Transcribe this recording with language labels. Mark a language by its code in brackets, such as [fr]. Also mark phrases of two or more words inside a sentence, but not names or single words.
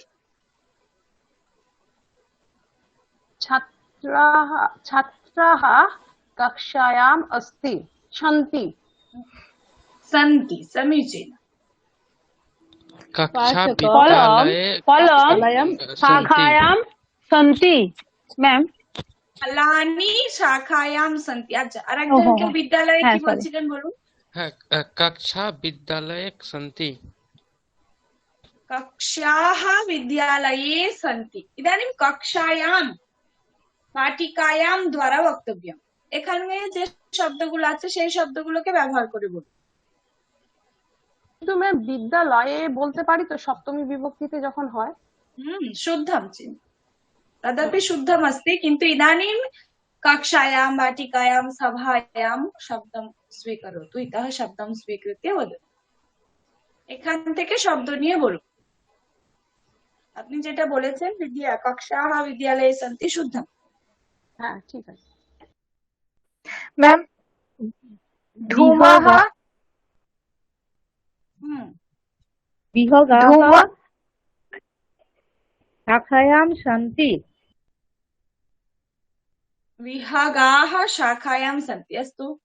[sa] छात्राः कक्षायाम् अस्ति सन्ति समीचीनम् कक्षा कलम विद्यालये शाखायां सन्ति मैम फलानि शाखायां सन्ति [bn] अच्छा আরেকজন কেউ বিদ্যালয়ে কি বলছিলেন বলুন [sa] कक्षा विद्यालये सन्ति कक्षाः विद्यालये सन्ति इदानीं कक्षायां पाटिकायाम द्वारा वक्तव्यम [bn] এখানে যে শব্দগুলো আছে সেই শব্দগুলোকে ব্যবহার করে বলুন কিন্তু ম্যাম বিদ্যালয়ে বলতে পারি তো সপ্তমী বিভক্তিতে যখন হয় [sa] शुद्धं चिन् तदपि शुद्धम् अस्ति किन्तु इदानीं कक्षायां वाटिकायां सभायां शब्दं स्वीकरोतु इतः शब्दं स्वीकृत्य वदतु [bn] এখান থেকে শব্দ নিয়ে বলুন আপনি যেটা বলেছেন [sa] कक्षाः विद्यालये सन्ति शुद्धम् [bn] হ্যাঁ ঠিক আছে [sa] मैम धूमः शाखायां सन्ति विहगाः शाखायां सन्ति अस्तु